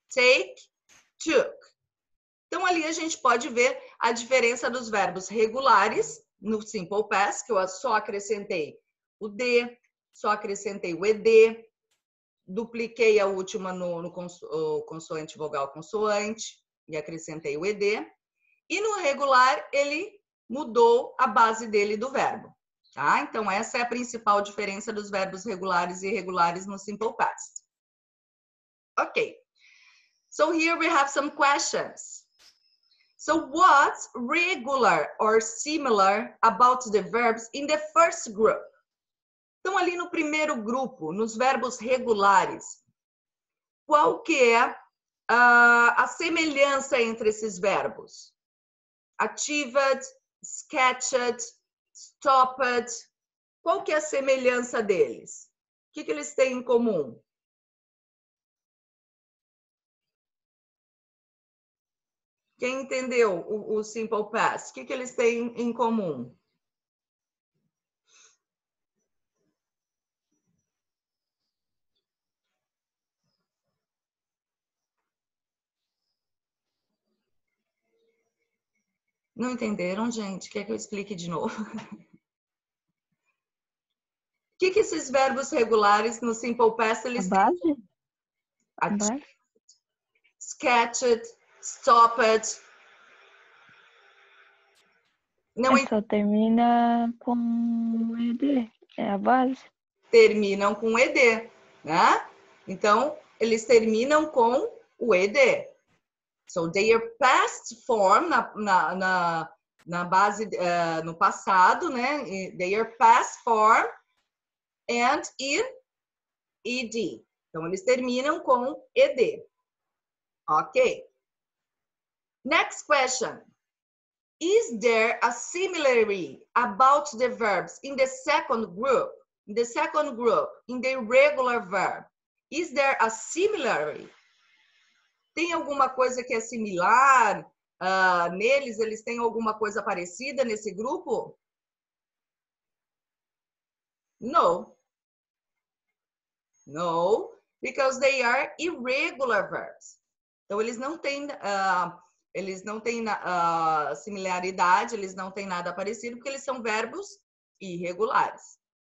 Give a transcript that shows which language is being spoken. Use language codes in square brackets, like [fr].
[pt] Take, took. Então, ali a gente pode ver a diferença dos verbos regulares no simple past, que eu só acrescentei o D, só acrescentei o ED, dupliquei a última no consoante, vogal, consoante e acrescentei o ED. E no regular, ele mudou a base dele do verbo. Tá? Então, essa é a principal diferença dos verbos regulares e irregulares no simple past. Ok. [en] So here we have some questions. So what's regular or similar about the verbs in the first group? [pt] Então, ali no primeiro grupo, nos verbos regulares, qual que é a semelhança entre esses verbos? [en] Achieved, sketched, stopped. [pt] Qual que é a semelhança deles? O que eles têm em comum? Quem entendeu o simple past? O que eles têm em comum? Não entenderam, gente? Quer que eu explique de novo? O que esses verbos regulares no simple past eles têm? A base? [en] Sketched, stopped. [pt] Não Só termina com ED. É a base. terminam com ED, né? Então, eles terminam com o ED. [en] So, their past form, [pt] na base, no passado, né? [en] Their past form and in ED. [pt] Então, eles terminam com ED. [en] Ok. Next question. Is there a similarity about the verbs in the second group? In the second group, in the regular verb, is there a similarity? [pt] Tem alguma coisa que é similar neles? Eles têm alguma coisa parecida nesse grupo? [en] No. No, because they are irregular verbs. [pt] Então, eles não têm similaridade, eles não têm nada parecido, porque eles são verbos irregulares.